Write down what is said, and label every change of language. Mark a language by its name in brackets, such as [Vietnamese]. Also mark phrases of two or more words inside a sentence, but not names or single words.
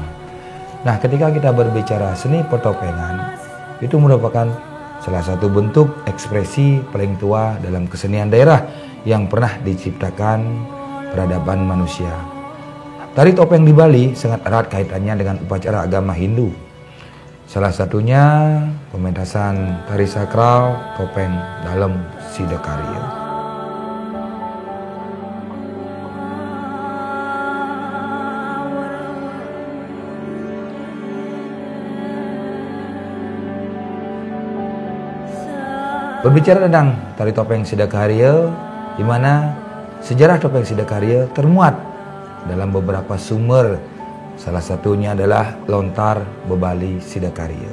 [Indonesian] Nah, ketika kita berbicara seni potopengan, itu merupakan salah satu bentuk ekspresi paling tua dalam kesenian daerah yang pernah diciptakan peradaban manusia. Tari topeng di Bali sangat erat kaitannya dengan upacara agama Hindu. Salah satunya pementasan tari sakral topeng Dalem Sidakarya. Berbicara tentang tari topeng Sidakarya, di mana sejarah topeng Sidakarya termuat dalam beberapa sumber, salah satunya adalah Lontar Bebali Sidakarya.